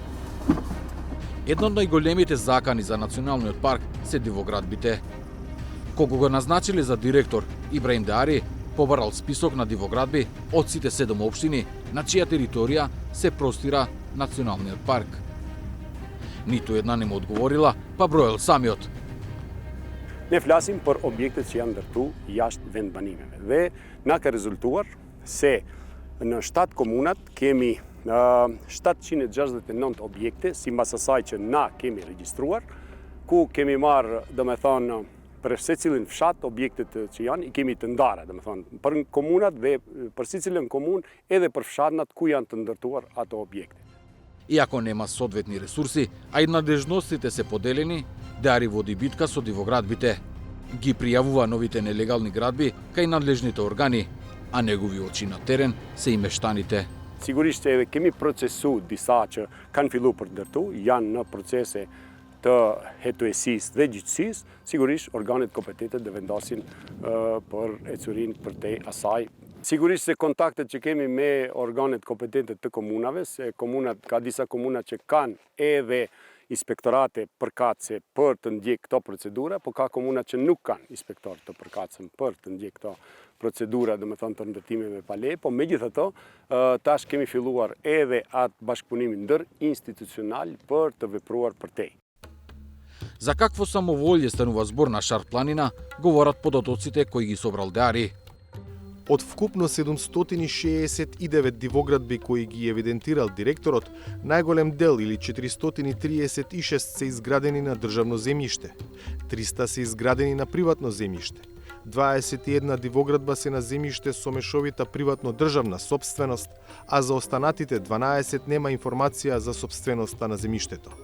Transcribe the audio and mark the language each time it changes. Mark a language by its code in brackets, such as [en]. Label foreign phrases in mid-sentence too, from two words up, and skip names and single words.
[mk] Едно од најголемите закани за Националниот парк се дивоградбите. Кога го назначиле за директор, Ибраим Деари побарал список на дивоградби од сите 7 општини на чија територија се простира националниот парк. Ниту една не му одговорила, па броел самиот. [sq] Ne flasim për objektet që janë ndërtu jashtë vendbanimeve. Dhe na ka rezultuar se në 7 komunat kemi 769 objekte, sipas asaj që na kemi regjistruar, ku kemi marrë, domethënë, për secilin fshat objektet që janë i kemi të ndara, domethënë, për komunat dhe për secilën komunë edhe për fshatnat ku janë të ndërtuar ato objekte. [mk] Иако нема соодветни ресурси, а и надлежностите се поделени, Деари води битка со дивоградбите. Ги пријавува новите нелегални градби кај надлежните органи, а негови очи на терен се и мештаните. [sq] Sigurisht që edhe kemi procesu disa që kanë fillu për ndërtu, janë në procese të hetuesisë dhe gjyqësisë, sigurisht organet kompetente dhe vendasin për ecurin për te asaj. Sigurisht se kontaktet që kemi me organet kompetente të komunave, se ka disa komuna që kanë edhe inspektorate përkatëse për të ndjek këto procedura, po ka komuna që nuk kanë inspektor të përkatësëm për të ndjek këto procedura, dhe me thonë të ndërtimeve pa leje, po me gjithë të, tash kemi filluar edhe atë bashkëpunimin ndër institucional për të vepruar për tej. [mk] За какво самоволје станува збор на Шар планина, говорат податоците кои ги собрал Деари. Од вкупно 769 дивоградби кои ги евидентирал директорот, најголем дел или 436 се изградени на државно земјиште, 300 се изградени на приватно земјиште, 21 дивоградба се на земјиште со мешовита приватно-државна собственост, а за останатите 12 нема информација за собственоста на земјиштето.